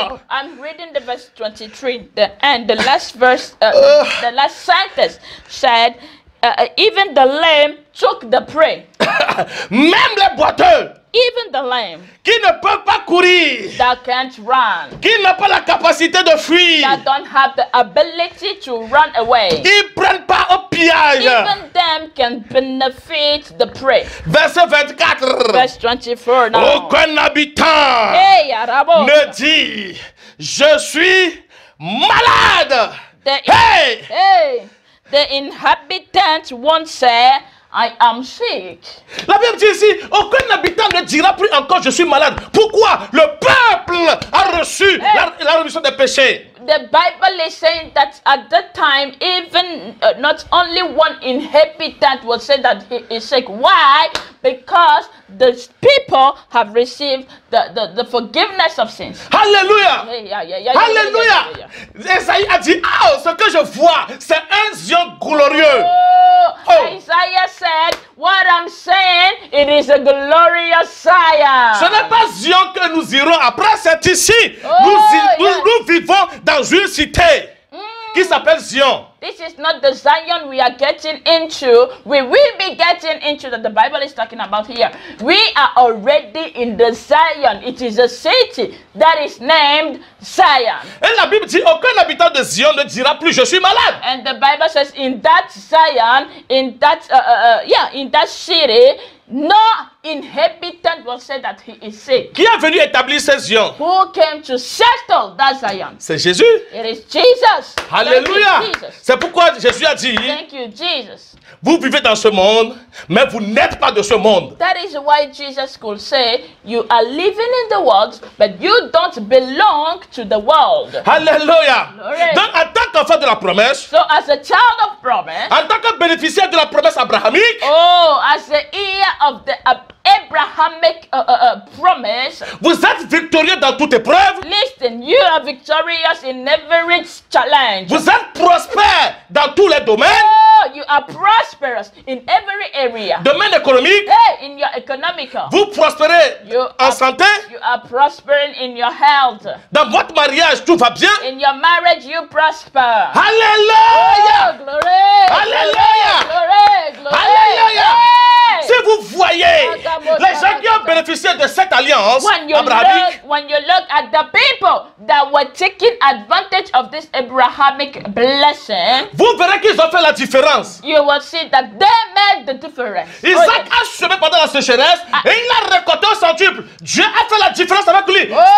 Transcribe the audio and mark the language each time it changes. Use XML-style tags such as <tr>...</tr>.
<en>I'm reading the verse 23, and the last verse, the last sentence said, even the lame took the prey.</en> <fr>Même les boiteux,</fr> <en>even the lame,</en> <fr>qui ne peuvent pas courir,</fr> <en>that can't run,</en> <fr>qui n'ont pas la capacité de fuir,</fr> <en>that don't have the ability to run away,</en> <fr>ils prennent part au pillage.</fr> <en>Even them can benefit the prey.</en> <fr>Verset 24.</fr> <en>Verse 24 now.</en> <fr>Aucun habitant ne dit, je suis malade.</fr> <en>The inhabitants won't say, I am sick.</en> <fr>La Bible dit ici, aucun habitant ne dira plus encore je suis malade. Pourquoi? Le peuple a reçu la rémission des péchés.</fr> <en>The Bible is saying that at that time, even not only one inhabitant will say that he is sick. Why? Because the people have received the forgiveness of sins.</en> <fr>Alléluia. Alléluia. Esaïe a dit, ce que je vois, c'est un Zion glorieux.</fr> <en>Isaiah said, what I'm saying, it is a glorious Zion.</en> <fr>Ce n'est pas Zion que nous irons après, c'est ici. Nous vivons dans une cité qui s'appelle Zion.</fr> <en>This is not the Zion we are getting into. We will be getting into that the Bible is talking about here. We are already in the Zion. It is a city that is named Zion.</en> <fr>Et la Bible dit, aucun habitant de Zion ne dira plus je suis malade.</fr> <en>And the Bible says in that Zion, in that city, no inhabitant will say that he is sick.</en> <fr>Qui est venu établir ces Zion?</fr> <en>Who came to settle that Zion?</en> <fr>C'est Jésus.</fr> <en>It is Jesus.</en> <fr>Alléluia. C'est pourquoi Jésus a dit,</fr> <en>thank you, Jesus.</en> <fr>Vous vivez dans ce monde, mais vous n'êtes pas de ce monde.</fr> <en>That is why Jesus could say, you are living in the world, but you don't belong to the world.</en> <fr>Alléluia. Donc, en tant qu'enfant de la promesse,</fr> <en>so as a child of promise,</en> <fr>en tant que bénéficiaire de la promesse abrahamique,</fr> <en>as the heir of the Abrahamic promise,</en> <fr>vous êtes victorieux dans toute épreuve.</fr> <en>Listen, you are victorious in every challenge.</en> <fr>Vous êtes prospère dans tous les domaines.</fr> <en>You are prosperous in every area.</en> <fr>Domaine économique.</fr> <en>In your economical.</en> <fr>Vous prospérez en santé.</fr> <en>You are prospering in your health.</en> <fr>Dans votre mariage, tout va bien.</fr> <en>In your marriage, you prosper.</en> <fr>Alléluia.</fr> <en>Glory.</en> <fr>Alléluia.</fr> <en>Glory.</en> <fr>Alléluia. Si vous voyez les gens qui ont bénéficié de cette alliance abrahamique,</fr> <en>when you look at the people that were taking advantage of this Abrahamic blessing,</en> <fr>vous verrez qu'ils ont fait la différence.</fr> <en>You will see that they made the difference.</en> <fr>Isaac a semé pendant la sécheresse et il a récolté au centuple. Dieu a fait la différence avec lui.</fr>